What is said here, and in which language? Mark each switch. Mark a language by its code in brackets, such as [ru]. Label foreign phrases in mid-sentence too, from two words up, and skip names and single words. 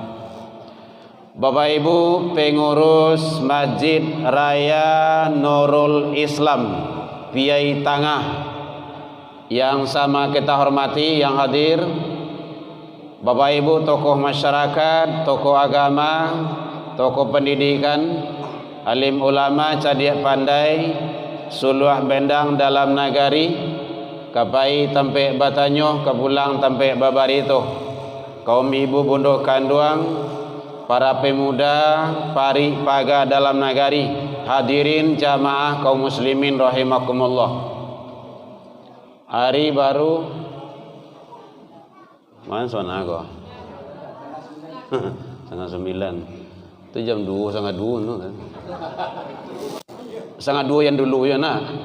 [id] Bapak Ibu pengurus Masjid Raya Nurul Islam Piai Tangah yang sama kita hormati, yang hadir, Bapak Ibu tokoh masyarakat, tokoh agama, tokoh pendidikan, [min] alim ulama, cadiak pandai, suluh bendang dalam nagari, kapai tampe batanyo, kapulang tampe babarito, kaum ibu bunduh kanduang, para pemuda, pari paga dalam nagari, [id] hadirin jamaah kaum muslimin rahimakumullah. [min] Hari baru mana sana kok? [id] Setengah 9. Itu jam 2, setengah 2 no, kan? Setengah 2 yang dulu ya nak.